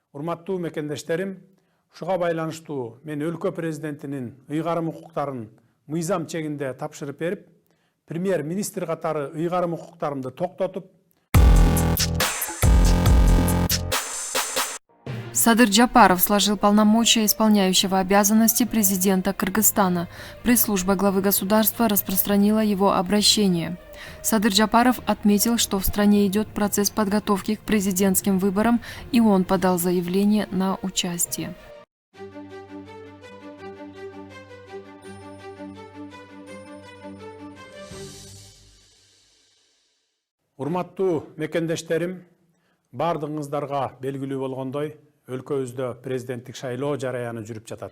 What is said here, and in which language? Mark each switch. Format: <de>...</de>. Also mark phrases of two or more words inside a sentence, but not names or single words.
<ky>Урматтуу мекендештерим, ушуга байланыштуу мен өлкө президентинин ыйгарым укуктарын мыйзам чегинде тапшырып берип, премьер-министр катары ыйгарым укуктарымды токтотуп,</ky> <ru>Садыр Джапаров сложил полномочия исполняющего обязанности президента Кыргызстана. Пресс-служба главы государства распространила его обращение. Садыр Джапаров отметил, что в стране идет процесс подготовки к президентским выборам, и он подал заявление на участие.</ru> <ky>урматтуу мекендештерим, бардыгыңыздарга белгилүү болгондой, өлкөбүздө президенттик шайлоо жараяны жүрүп жатат.</ky>